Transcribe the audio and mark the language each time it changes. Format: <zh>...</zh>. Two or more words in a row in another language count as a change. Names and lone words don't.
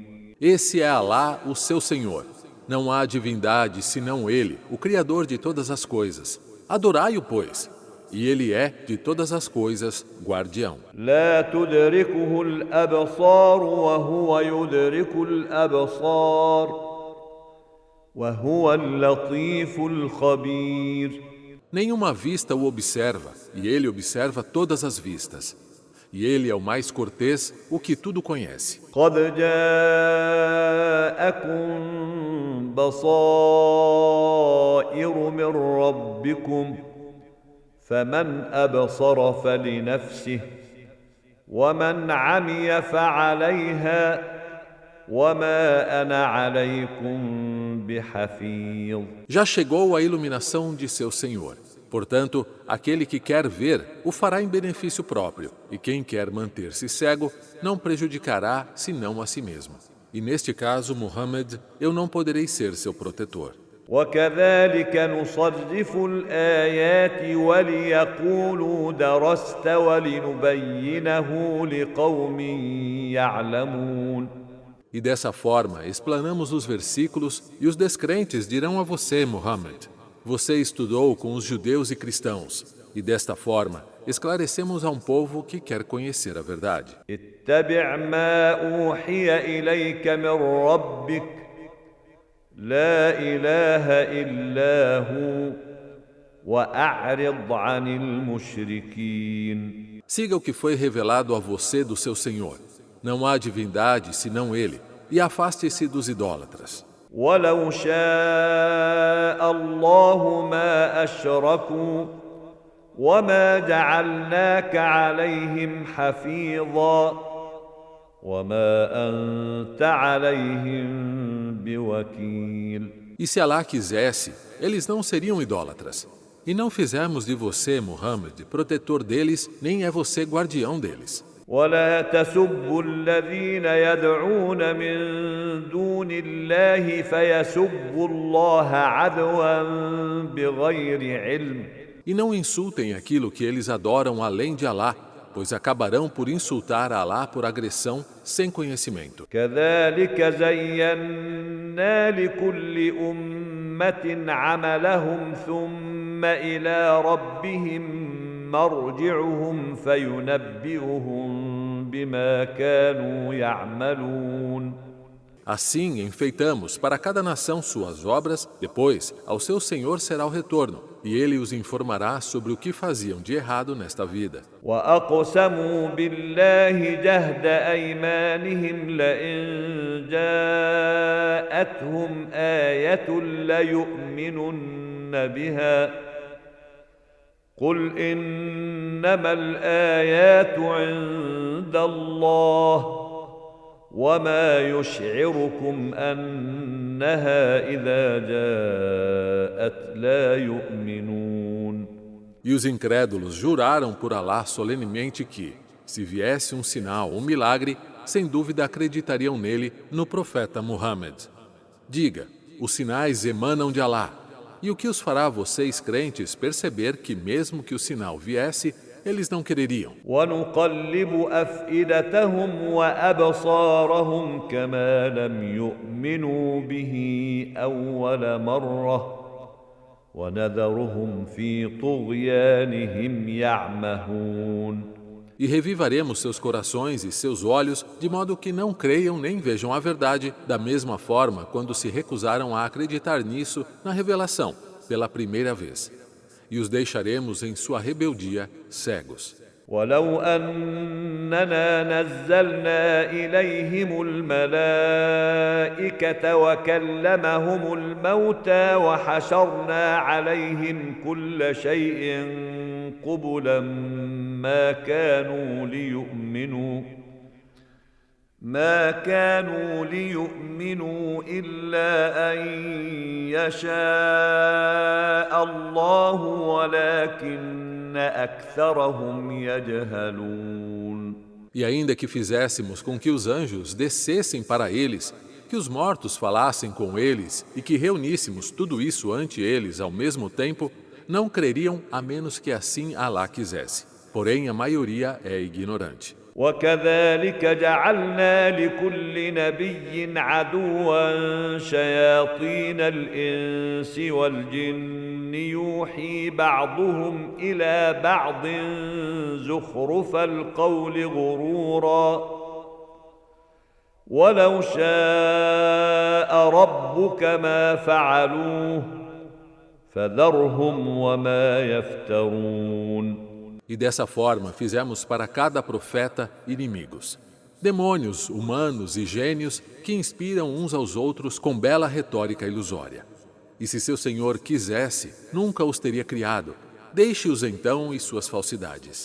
<pt>Esse é Alá, o seu Senhor. Não há divindade senão Ele, o Criador de todas as coisas. Adorai-o, pois. E Ele é, de todas as coisas, guardião.</pt> <ar>لا تدركه الأبصار وهو يدرك الأبصار وهو اللطيف الخبير.</ar> <pt>Nenhuma vista o observa, e Ele observa todas as vistas. E Ele é o mais cortês, o que tudo conhece.</pt> <ar>قد جاءكم بصائر من ربكم فمن أبصر فلنفسه ومن عمي فعليها وما أنا عليكم بحفيظ.</ar> <pt>Já chegou a iluminação de seu Senhor. Portanto, aquele que quer ver, o fará em benefício próprio, e quem quer manter-se cego, não prejudicará senão a si mesmo. E neste caso, Muhammad, eu não poderei ser seu protetor.</pt> <ar>وكذلك نصرف الآيات وليقولوا درست ولنبينه لقوم يعلمون.</ar> <pt>E dessa forma, explanamos os versículos e os descrentes dirão a você, Muhammad, você estudou com os judeus e cristãos, e desta forma, esclarecemos a um povo que quer conhecer a verdade.</pt> <ar>اتبع ما أوحي إليك من ربك لا إله إلا هو وأعرض عن المشركين.</ar> <pt>Siga o que foi revelado a você do seu Senhor. Não há divindade senão Ele, e afaste-se dos idólatras.</pt> <ar>ولو شاء الله ما أشركوا وما جعلناك عليهم حفيظا وما أنت عليهم بوكيل.</ar> <pt>E se Alá quisesse, eles não seriam idólatras. E não fizemos de você, Muhammad, protetor deles, nem é você guardião deles.</pt> <ar>ولا تسبوا الذين يدعون من دون الله فيسبوا الله عدوا بغير علم.</ar> <pt>E não insultem aquilo que eles adoram além de Alá, pois acabarão por insultar Alá por agressão sem conhecimento.</pt> <ar>كذلك زينا لكل أمة عملهم ثم إلى ربهم مرجعهم فينبئهم بما كانوا يعملون.</ar> <pt>Assim enfeitamos para cada nação suas obras, depois ao seu Senhor será o retorno, e ele os informará sobre o que faziam de errado nesta vida.</pt> <ar>وأقسموا بالله جهد أيمانهم لئن جاءتهم آية ليؤمنن بها قل إنما الآيات عند الله وما يشعركم أنها إنها إذا جاءت لا يؤمنون.</ar> <pt>E os incrédulos juraram por Alá solenemente que, se viesse um sinal, um milagre, sem dúvida acreditariam nele, no profeta Muhammad. Diga, os sinais emanam de Alá. E o que os fará vocês crentes perceber que mesmo que o sinal viesse, eles não quereriam.</pt> <ar>ونقلب أفئدتهم وأبصارهم كما لم يؤمنوا به أول مرة ونذرهم في طغيانهم يعمهون.</ar> <pt>E revivaremos seus corações e seus olhos, de modo que não creiam nem vejam a verdade, da mesma forma quando se recusaram a acreditar nisso na revelação, pela primeira vez. E os deixaremos em sua rebeldia cegos.</pt> <ar>ولو أننا نزلنا إليهم الملائكة وكلمهم الموتى وحشرنا عليهم كل شيء قبلا ما كانوا ليؤمنوا إلا أن يشاء الله ولكن أكثرهم يجهلون.</ar> <pt>E ainda que fizéssemos com que os anjos descessem para eles, que os mortos falassem com eles e que reuníssemos tudo isso ante eles ao mesmo tempo, não creriam a menos que assim Alá quisesse. Porém, a maioria é ignorante.</pt> <ar>وكذلك جعلنا لكل نبي عدوا شياطين الإنس والجن يوحي بعضهم إلى بعض زخرف القول غرورا ولو شاء ربك ما فعلوه فذرهم وما يفترون.</ar> <pt>E dessa forma fizemos para cada profeta inimigos. Demônios, humanos e gênios que inspiram uns aos outros com bela retórica ilusória. E se seu Senhor quisesse, nunca os teria criado. Deixe-os então e suas falsidades.</pt>